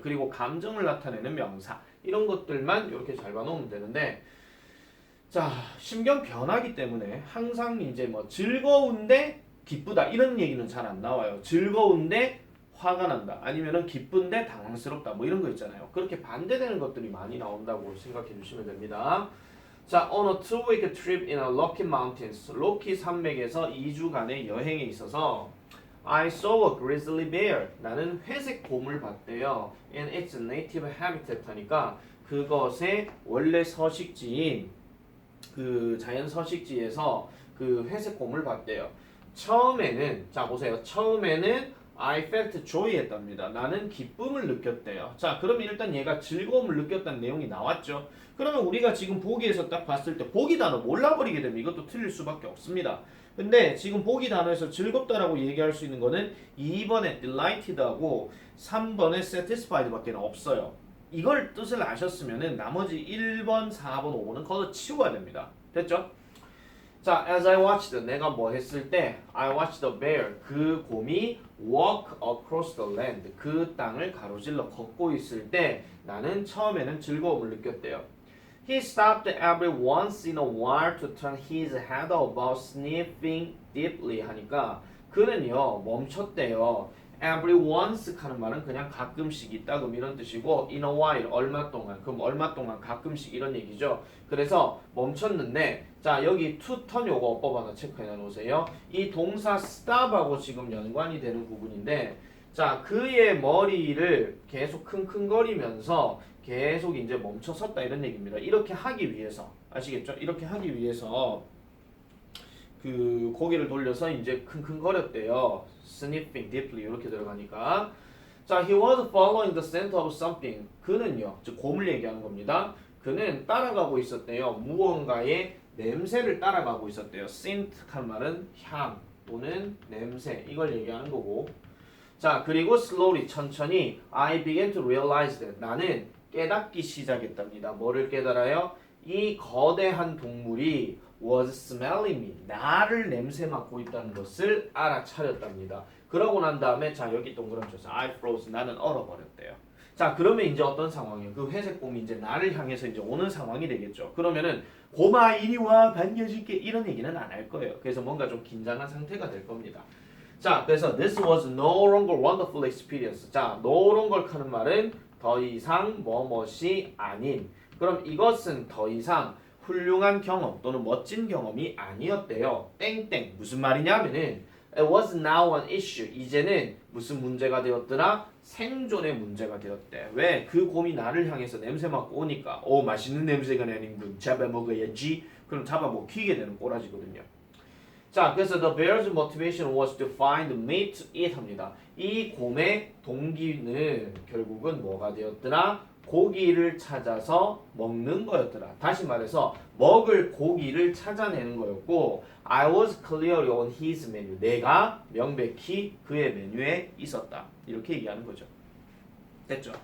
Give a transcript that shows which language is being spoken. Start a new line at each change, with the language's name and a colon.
Korean: 그리고 감정을 나타내는 명사 이런 것들만 이렇게 잘 봐놓으면 되는데 자, 심경 변화기 때문에 항상 이제 뭐 즐거운데 기쁘다 이런 얘기는 잘 안 나와요. 즐거운데 화가 난다 아니면은 기쁜데 당황스럽다 뭐 이런 거 있잖아요. 그렇게 반대되는 것들이 많이 나온다고 생각해 주시면 됩니다.
English: 자, on a 2-week trip in a Rocky Mountains,
Korean: 로키 산맥에서 2주간의 여행에 있어서
English: I saw a grizzly bear.
Korean: 나는 회색 곰을 봤대요.
English: And its native habitat
Korean: 하니까 그것의 원래 서식지인 그 자연 서식지에서 그 회색 곰을 봤대요. 처음에는 자 보세요. 처음에는
English: I felt joy
Korean: 했답니다. 나는 기쁨을 느꼈대요. 자, 그러면 일단 얘가 즐거움을 느꼈다는 내용이 나왔죠. 그러면 우리가 지금 보기에서 딱 봤을 때 보기 단어 몰라버리게 되면 이것도 틀릴 수밖에 없습니다. 근데 지금 보기 단어에서 즐겁다라고 얘기할 수 있는 거는 2번에 delighted하고 3번에 satisfied밖에 없어요. 이걸 뜻을 아셨으면은 나머지 1번, 4번, 5번은 걷어 치워야 됩니다. 됐죠? 자,
English: as I watched,
Korean: 내가 뭐 했을 때
English: I watched the bear,
Korean: 그 곰이
English: walk across the land,
Korean: 그 땅을 가로질러 걷고 있을 때 나는 처음에는 즐거움을 느꼈대요.
English: He stopped every once in a while to turn his head about sniffing deeply
Korean: 하니까 그는요 멈췄대요. every once 하는 말은 그냥 가끔씩 있다금 이런 뜻이고 in a while 얼마 동안 그럼 얼마 동안 가끔씩 이런 얘기죠. 그래서 멈췄는데 자 여기 to turn 요거 어법 하나 체크해 놓으세요. 이 동사 stop하고 지금 연관이 되는 부분인데 자 그의 머리를 계속 킁킁거리면서 계속 이제 멈춰섰다 이런 얘기입니다. 이렇게 하기 위해서 아시겠죠? 이렇게 하기 위해서 그 고개를 돌려서 이제 킁킁거렸대요.
English: sniffing deeply
Korean: 이렇게 들어가니까 자
English: he was following the scent of something
Korean: 그는요 즉 곰을 얘기하는 겁니다. 그는 따라가고 있었대요. 무언가의 냄새를 따라가고 있었대요. scent 한 말은 향 또는 냄새 이걸 얘기하는 거고 자 그리고 slowly 천천히
English: I began to realize that
Korean: 나는 깨닫기 시작했답니다. 뭐를 깨달아요? 이 거대한 동물이
English: was smelling me.
Korean: 나를 냄새 맡고 있다는 것을 알아차렸답니다. 그러고 난 다음에 자 여기 동그라미 쳐서
English: I froze.
Korean: 나는 얼어버렸대요. 자 그러면 이제 어떤 상황이에요? 그 회색 곰이 이제 나를 향해서 이제 오는 상황이 되겠죠. 그러면은 곰아 이리 와 반겨줄게 이런 얘기는 안 할 거예요. 그래서 뭔가 좀 긴장한 상태가 될 겁니다.
English: 자
Korean: 그래서
English: this was no longer wonderful experience.
Korean: 자 no longer 하는 말은 더 이상 뭐뭇이 아닌 그럼 이것은 더 이상 훌륭한 경험 또는 멋진 경험이 아니었대요. 땡땡 무슨 말이냐면은
English: it was now an issue.
Korean: 이제는 무슨 문제가 되었더라? 생존의 문제가 되었대. 왜? 그 곰이 나를 향해서 냄새 맡고 오니까 오 맛있는 냄새가 나는군. 잡아먹어야지. 그럼 잡아먹히게 되는 꼬라지거든요.
English: 자
Korean: 그래서
English: the bear's motivation was to find meat to eat
Korean: 합니다. 이 곰의 동기는 결국은 뭐가 되었더라? 고기를 찾아서 먹는 거였더라. 다시 말해서 먹을 고기를 찾아내는 거였고
English: I was clearly on his menu.
Korean: 내가 명백히 그의 메뉴에 있었다. 이렇게 얘기하는 거죠. 됐죠?